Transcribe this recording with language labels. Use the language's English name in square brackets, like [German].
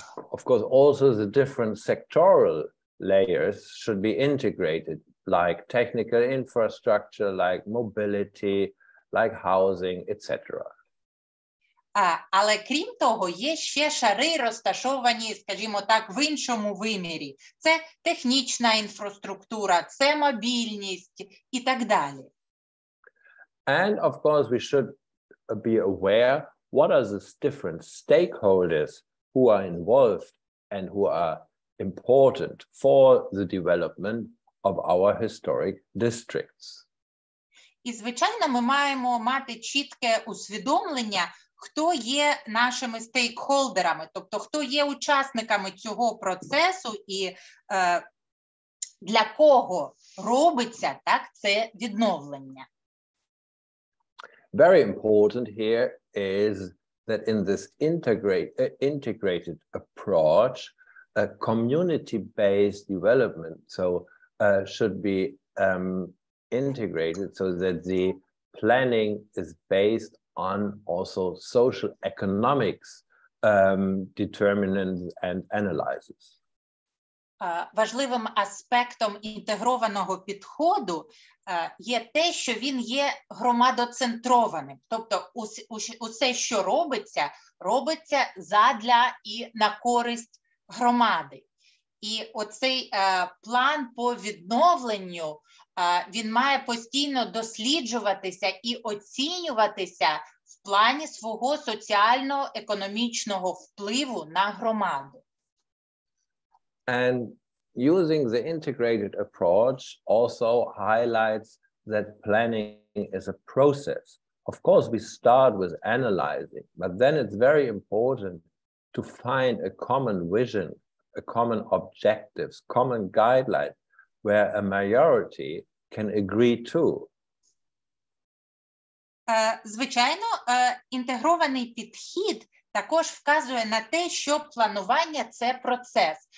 [English] Of course, also the different sectoral layers should be integrated, like technical infrastructure, like mobility, like housing, etc. [Ukrainian] Але крім того, є ще шари, розташовані, скажімо так, в іншому вимірі. Це технічна інфраструктура, це мобільність і так далі. [English] And of course, we should be aware what are the different stakeholders who are involved and who are important for the development of our historic districts. [Ukrainian] І, звичайно, ми маємо мати чітке усвідомлення, хто є нашими стейкхолдерами, тобто хто є учасниками цього процесу і для кого робиться так це відновлення. [English] very important here is that in this integrated approach, a community-based development should be integrated so that the planning is based on also social economics determinants and analyses. [Ukrainian] Важливим аспектом інтегрованого підходу є те, що він є громадоцентрованим. Тобто усе, що робиться задля і на користь громади. І оцей план по відновленню, він має постійно досліджуватися і оцінюватися в плані свого соціально-економічного впливу на громаду. [English] And using the integrated approach also highlights that planning is a process. Of course, we start with analyzing, but then it's very important to find a common vision, a common objectives, common guidelines where a majority can agree to. [Ukrainian] Звичайно, інтегрований підхід також вказує на те, що планування – це процес.